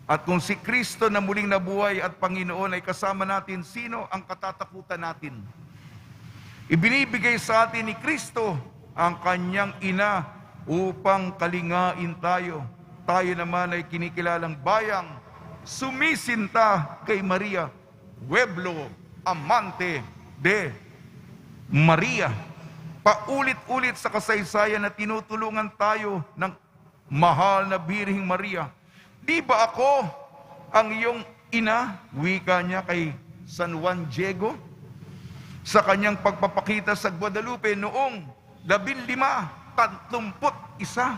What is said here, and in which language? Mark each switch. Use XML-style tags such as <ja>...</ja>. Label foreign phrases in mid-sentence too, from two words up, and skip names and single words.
<tl>At kung si Kristo na muling nabuhay at Panginoon ay kasama natin, sino ang katatakutan natin? Ibinibigay sa atin ni Kristo ang kanyang ina upang kalingain tayo. Tayo naman ay kinikilalang bayang sumisinta kay Maria,</tl> <es>pueblo amante de Maria.</es> <tl>Paulit-ulit sa kasaysayan na tinutulungan tayo ng mahal na Birheng Maria. Di ba ako ang iyong ina? Wika niya kay San Juan Diego sa kanyang pagpapakita sa Guadalupe noong 1531.</tl>